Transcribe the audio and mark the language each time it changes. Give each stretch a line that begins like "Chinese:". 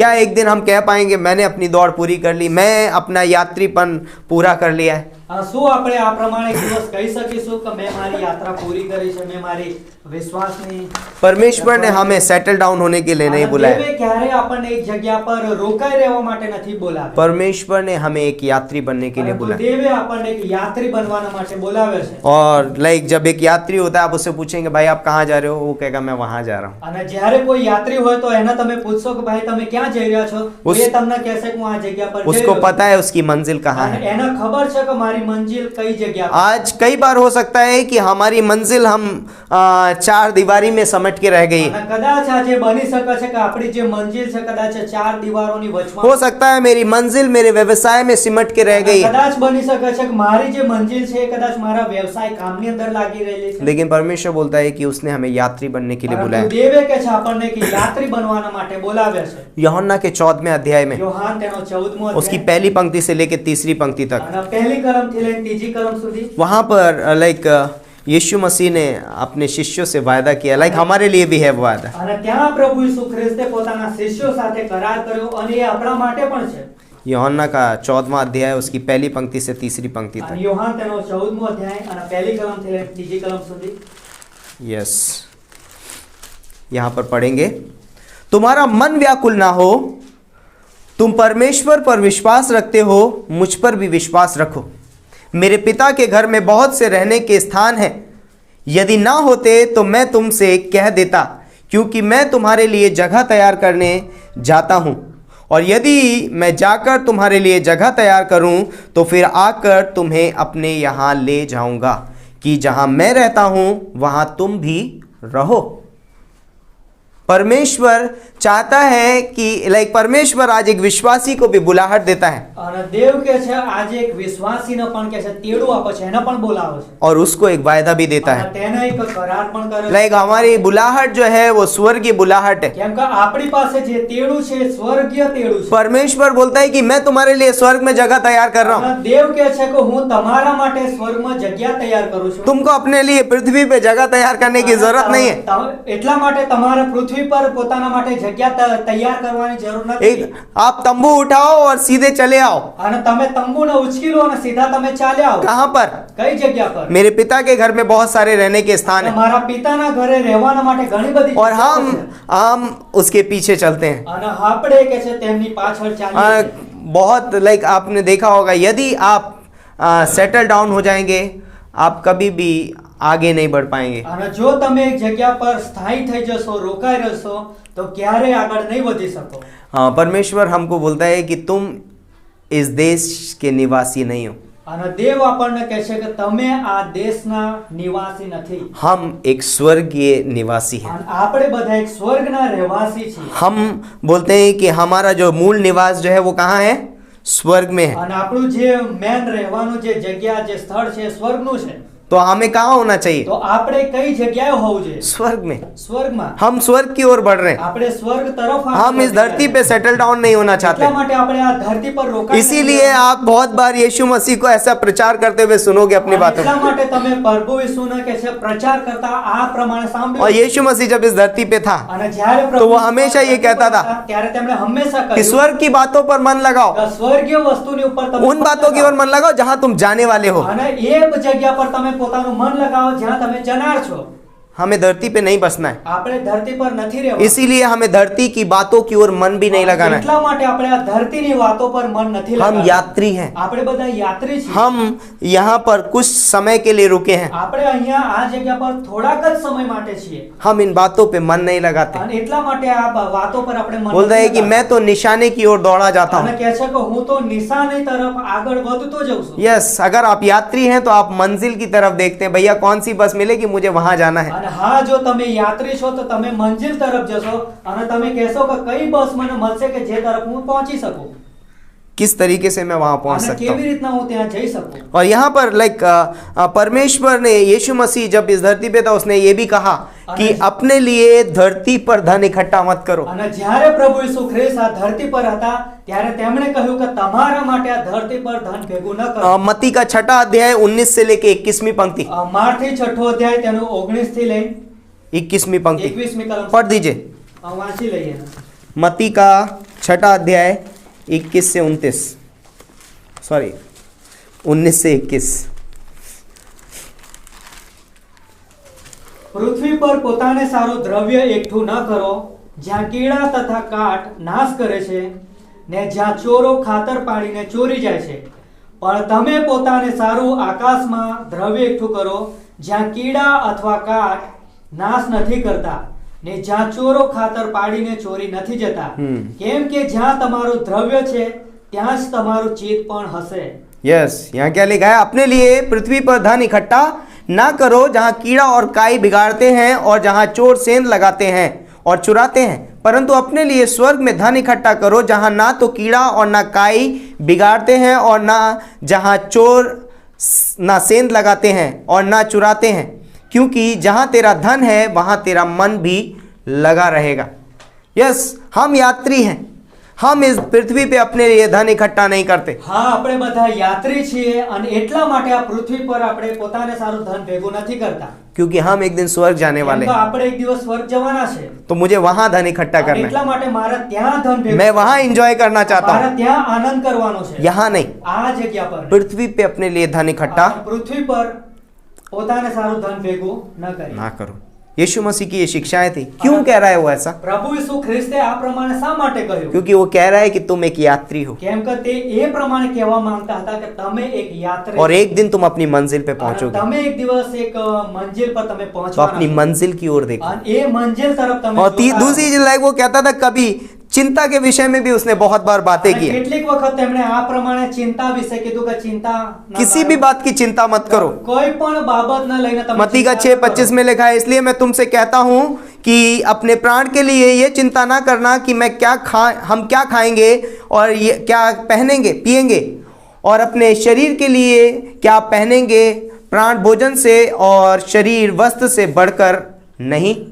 Hindi: क्या एक दिन हम कह पाएंगे मैंने अपनी दौड़ पूरी कर ली, मैं अपना यात्रीपन पूरा कर लिया है?
Gujarati: શું આપણે આ પ્રમાણે એક દિવસ કહી શકીશું કે મેં મારી યાત્રા પૂરી કરી છે મેં મારી વિશ્વાસની
Hindi: परमेश्वर ने हमें सेटल डाउन होने के लिए नहीं
Gujarati: અને
Hindi: बुलाया,
Gujarati: દેવે ક્યારે આપણને એક જગ્યા પર રોકાઈ રહેવા માટે નથી બોલાવ્યા
Hindi: परमेश्वर ने हमें एक यात्री बनने के लिए
Gujarati: પરંતુ
Hindi: बुलाया।
Gujarati: દેવે આપણને એક યાત્રી બનવાના માટે બોલાવે છે
Hindi: और लाइक जब एक यात्री होता है, आप उससे पूछेंगे भाई आप कहाँ जा रहे हो, वो कहेगा मैं वहां जा रहा हूँ।
Gujarati: અને જ્યારે કોઈ યાત્રી હોય તો એને તમે પૂછશો કે ભાઈ તમે ક્યાં જઈ રહ્યા છો તો એ તમને કહેશે કે હું આ જગ્યા પર જઈ
Hindi: उसको
Gujarati: રહ્યો છું
Hindi: पता है उसकी मंजिल कहाँ
Gujarati: અને
Hindi: है।
Gujarati: એને ખબર છે કે મારી મંજિલ કઈ જગ્યા પર
Hindi: आज कई बार हो सकता है कि हमारी मंजिल हम 4 दीवारी में समट के रह गई,
Gujarati: અને કદાચ આજે બની શકે છે કે આપણી જે મંજિલ છે કદાચ 4 દીવારોની વચમાં
Hindi: हो सकता है मेरी मंजिल मेरे व्यवसाय में सिमट के रह गई,
Gujarati: કદાચ બની શકે છે કે મારી જે મંજિલ છે એ કદાચ મારા વ્યવસાય કામની અંદર લાગી રહેલી છે
Hindi: लेकिन परमेश्वर बोलता है कि उसने हमें यात्री बनने के लिए
Gujarati: પરંતુ
Hindi: बुलाया।
Gujarati: દેવે કે છે આપણને કે યાત્રી બનવાના માટે બોલાવ્યા છે
Hindi: यूहन्ना के 14वें अध्याय में
Gujarati: યોહાન તેનો 14મો
Hindi: उसकी
Gujarati: અધ્યાય
Hindi: पहली पंक्ति से लेकर तीसरी पंक्ति तक,
Gujarati: અને પહેલી કલમથી લઈને ત્રીજી કલમ સુધી
Hindi: वहां पर लाइक यीशु मसीह ने अपने शिष्यों से वायदा किया, लाइक हमारे लिए भी है वायदा
Gujarati: અને ત્યાં પ્રભુ ઈસુ ખ્રિસ્તે પોતાના શિષ્યો સાથે કરાર કર્યો અને એ આપણા માટે પણ છે
Hindi: यूहन्ना का 14वां अध्याय उसकी पहली पंक्ति से तीसरी पंक्ति
Gujarati: અને
Hindi: तक।
Gujarati: યોહાન તેનો 14મો અધ્યાય અને પહેલી કલમથી લઈને ત્રીજી કલમ સુધી
Hindi: यस, यहाँ पर पढ़ेंगे। तुम्हारा मन व्याकुल ना हो, तुम परमेश्वर पर विश्वास रखते हो, मुझ पर भी विश्वास रखो। मेरे पिता के घर में बहुत से रहने के स्थान हैं, यदि ना होते तो मैं तुमसे कह देता, क्योंकि मैं तुम्हारे लिए जगह तैयार करने जाता हूँ। और यदि मैं जाकर तुम्हारे लिए जगह तैयार करूँ तो फिर आकर तुम्हें अपने यहाँ ले जाऊँगा, कि जहाँ मैं रहता हूँ वहाँ तुम भी रहो। परमेश्वर चाहता है कि परमेश्वर आज एक विश्वासी को भी बुलाहट देता है
Gujarati: અને દેવ કે છે આજે એક વિશ્વાસીને પણ કે છે તેડું આપે છે, એને પણ બોલાવે છે
Hindi: और उसको एक वायदा भी देता
Gujarati: અને
Hindi: है।
Gujarati: તેને એક કરાર પણ કરે છે।
Hindi: हमारी बुलाहट जो है वो स्वर्गीय बुलाहट है।
Gujarati: કેમ કે આપણી પાસે જે તેડું છે એ સ્વર્ગીય તેડું છે।
Hindi: परमेश्वर बोलता है कि मैं तुम्हारे लिए स्वर्ग में जगह तैयार कर रहा हूँ,
Gujarati: અને દેવ કે છે કે હું તમારા માટે સ્વર્ગમાં જગ્યા તૈયાર કરું છું।
Hindi: तुमको अपने लिए पृथ्वी पे जगह तैयार करने की जरूरत नहीं है।
Gujarati: એટલા માટે તમારે પૃથ્વી પર પોતાના માટે જગ્યા તૈયાર કરવાની જરૂર નથી।
Hindi: एक आप तंबू उठाओ और सीधे चले आओ।
Gujarati: અને તમે તંબુને ઉચકી લો અને સીધા તમે ચાલ્યા આવો।
Hindi: कहाँ पर?
Gujarati: કઈ જગ્યા પર?
Hindi: मेरे पिता के घर में बहुत सारे रहने के स्थान हैं
Gujarati: મારા પિતાના ઘરે રહેવાના માટે ઘણી બધી
Hindi: और
Gujarati: જગ્યાઓ છે।
Hindi: हम उसके पीछे चलते हैं।
Gujarati: અને આપણે કે છે તેમની પાછળ ચાલીએ છીએ।
Hindi: बहुत आपने देखा होगा, यदि आप सेटल डाउन हो जाएंगे आप कभी भी आगे नहीं बढ़ पाएंगे।
Gujarati: અને જો તમે એક જગ્યા પર સ્થાયી થઈ જશો, રોકાઈ રહેશો, તો ક્યારેય આગળ નહીં વધી શકો।
Hindi: हाँ, परमेश्वर हमको बोलता है कि तुम इस देश के निवासी नहीं हो,
Gujarati: અને દેવ આપણને કહે છે કે તમે આ દેશના નિવાસી નથી।
Hindi: हम एक स्वर्गीय निवासी हैं।
Gujarati: અને આપણે બધા એક સ્વર્ગના રહેવાસી છીએ।
Hindi: हम बोलते हैं कि हमारा जो मूल निवास जो है वो कहाँ है? स्वर्ग में है।
Gujarati: અને આપણું જે મેન રહેવાનું જે જગ્યા જે સ્થળ છે એ સ્વર્ગનું છે।
Hindi: तो हमें कहाँ होना चाहिए?
Gujarati: તો આપણે કઈ જગ્યાએ હોવું જોઈએ?
Hindi: स्वर्ग में।
Gujarati: સ્વર્ગમાં।
Hindi: हम स्वर्ग की ओर बढ़ रहे हैं।
Gujarati: આપણે સ્વર્ગ તરફ
Hindi: हम इस धरती पे सेटल डाउन नहीं होना
Gujarati: એટલા
Hindi: चाहते।
Gujarati: માટે આપણે આ ધરતી પર રોકાઈ
Hindi: इसीलिए आप बहुत बार यीशु मसीह को ऐसा प्रचार करते हुए सुनोगे अपनी बातों
Gujarati: એટલા
Hindi: में।
Gujarati: માટે તમે પ્રભુ ઈસુને કે છે પ્રચાર કરતા આ પ્રમાણે
Hindi: और
Gujarati: સાંભળ્યું।
Hindi: यीशु मसीह जब इस धरती पे था
Gujarati: અને જ્યારે
Hindi: तो
Gujarati: પ્રભુ
Hindi: वो हमेशा ये कहता था
Gujarati: ત્યારે તેમણે હંમેશા
Hindi: कि
Gujarati: કહ્યું
Hindi: स्वर्ग की बातों पर मन लगाओ,
Gujarati: કે સ્વર્ગીય વસ્તુની ઉપર તમે
Hindi: उन बातों की ओर मन लगाओ जहां तुम जाने वाले हो।
Gujarati: અને એ જગ્યા પર તમે પોતાનું મન લગાવો જ્યાં તમે જનાર છો।
Hindi: हमें धरती पे नहीं बसना है,
Gujarati: આપણે ધરતી પર નથી રહેવું।
Hindi: इसीलिए हमें धरती की बातों की ओर मन भी नहीं लगाना है।
Gujarati: એટલા માટે આપણે આ ધરતીની વાતો પર મન નથી
Hindi: हम
Gujarati: લગાવવાનું।
Hindi: यात्री हैं,
Gujarati: આપણે બધા યાત્રી છીએ।
Hindi: हम यहाँ पर कुछ समय के लिए रुके हैं,
Gujarati: આપણે અહીંયા આ જગ્યા પર થોડાક જ સમય માટે છીએ
Hindi: हम इन बातों पे मन नहीं लगाते।
Gujarati: અને એટલા માટે આ વાતો પર આપણે મન
Hindi: बोलता है
Gujarati: નથી
Hindi: कि
Gujarati: લગાવતા।
Hindi: मैं तो निशाने की ओर दौड़ा जाता
Gujarati: કહે છે કે હું તો નિશાની તરફ આગળ વધતો જઉં છું।
Hindi: यस, अगर आप यात्री हैं तो आप मंजिल की तरफ देखते हैं, भैया कौन सी बस मिलेगी, मुझे वहां जाना है।
Gujarati: અને હા જો તમે યાત્રી છો તો તમે મંજિલ તરફ જશો અને તમે કહેશો કે કઈ બસ મને મળશે કે જે તરફ હું પહોંચી શકું
Hindi: किस तरीके से मैं वहां पहुंच
Gujarati: અને
Hindi: सकता
Gujarati: કેવી
Hindi: हूँ।
Gujarati: રીતના હું ત્યાં જઈ શકું।
Hindi: और यहाँ पर परमेश्वर ने, यीशु मसीह जब इस धरती पे था उसने ये भी कहा कि अपने लिए धरती पर धन इकट्ठा मत करो।
Gujarati: અને જ્યારે પ્રભુ ઈસુ ખ્રિસ્ત આ ધરતી પર હતા ત્યારે તેમણે કહ્યું કે તમારા માટે આ ધરતી પર ધન ભેગું ન કરો।
Hindi: मत्ती का 6 अध्याय 19 से लेके 21वीं पंक्ति,
Gujarati: માર્થી 6 અધ્યાય તેનું 19 થી લઈને
Hindi: 21वीं पंक्ति
Gujarati: 21મી કલમ
Hindi: पढ़ दीजिए।
Gujarati: વાંચી લઈએ।
Hindi: मत्ती का 6 अध्याय 21 से 29, सॉरी 19 से 21।
Gujarati: પૃથ્વી પર પોતાને સારું દ્રવ્ય એકઠું ન કરો જ્યાં કીડા તથા કાટ નાશ કરે છે ને જ્યાં ચોરો ખાતર પાડીને ચોરી જાય છે, પણ તમે પોતાને સારું આકાશમાં દ્રવ્ય એકઠું કરો જ્યાં કીડા અથવા કાટ નાશ નથી કરતા ને જ્યાં ચોરો ખાતર પાડીને ચોરી નથી જતા, કેમ કે જ્યાં તમારું દ્રવ્ય છે ત્યાં જ તમારું ચિત્ત પણ હશે।
Hindi: यस, यहाँ क्या लिखा है? अपने लिए पृथ्वी पर धन इकट्ठा ना करो जहाँ कीड़ा और काई बिगाड़ते हैं और जहाँ चोर सेंध लगाते हैं और चुराते हैं, परंतु अपने लिए स्वर्ग में धन इकट्ठा करो जहाँ ना तो कीड़ा और ना काई बिगाड़ते हैं और ना जहाँ चोर ना सेंध लगाते हैं और ना चुराते हैं, क्योंकि जहाँ तेरा धन है वहाँ तेरा मन भी लगा रहेगा। यस, हम यात्री हैं, हम इस पृथ्वी पे अपने लिए धन इकट्ठा नहीं करते,
Gujarati: હા આપણે બધા યાત્રી છીએ અને એટલા માટે આ પૃથ્વી પર આપણે પોતાને સારું ધન ભેગું નથી કરતા,
Hindi: क्योंकि हम एक दिन स्वर्ग जाने
Gujarati: કેમ
Hindi: वाले
Gujarati: કે
Hindi: हैं।
Gujarati: આપણે એક દિવસ સ્વર્ગ જવાના છે
Hindi: तो मुझे वहां धन इकट्ठा
Gujarati: અને
Hindi: करना
Gujarati: એટલા માટે મારે ત્યાં ધન
Hindi: है,
Gujarati: ભેગું
Hindi: मैं वहां एंजॉय करना चाहता
Gujarati: મારે
Hindi: हूँ,
Gujarati: ત્યાં આનંદ કરવાનો છે,
Hindi: यहाँ नहीं।
Gujarati: આ જગ્યા પર નહીં।
Hindi: पृथ्वी पे अपने लिए धन इकट्ठा
Gujarati: આ પૃથ્વી પર પોતાને સારું ધન ભેગું ન કરી।
Hindi: ना करो। यीशु मसीह की ये शिक्षाएं थी। क्यों कह रहा है वो ऐसा?
Gujarati: પ્રભુ ઈસુ ખ્રિસ્તે આ પ્રમાણે શા માટે કહ્યું?
Hindi: क्योंकि वो कह रहा है कि तुम एक यात्री हो
Gujarati: કેમ કે તે એ પ્રમાણે કહેવા માંગતા હતા કે તમે એક યાત્રી
Hindi: और एक दिन तुम अपनी मंजिल पे
Gujarati: અને
Hindi: पहुंचोगे।
Gujarati: તમે એક દિવસ એક મંજિલ પર તમે
Hindi: तो
Gujarati: પહોંચવાના
Hindi: अपनी
Gujarati: છો
Hindi: मंजिल की ओर देखो।
Gujarati: અને એ મંજિલ તરફ તમે
Hindi: और
Gujarati: જોતા રહો।
Hindi: दूसरी चीज लाइक वो कहता था कभी चिंता के विषय में भी उसने बहुत बार बातें
Gujarati: અને
Hindi: की है।
Gujarati: કેટલીક વખત તેમણે આ પ્રમાણે ચિંતા વિશે કીધું કે ચિંતા ન
Hindi: किसी
Gujarati: કરો।
Hindi: भी बात की चिंता मत करो।
Gujarati: કોઈ પણ બાબત ન લઈને તમે
Hindi: मत्ती का
Gujarati: ચિંતા ન કરો।
Hindi: 6:25 में लिखा है, इसलिए मैं तुमसे कहता हूं कि अपने प्राण के लिए ये चिंता ना करना कि हम क्या खाएंगे और ये क्या पहनेंगे पिएंगे, और अपने शरीर के लिए क्या पहनेंगे। प्राण भोजन से और शरीर वस्त्र से बढ़कर नहीं।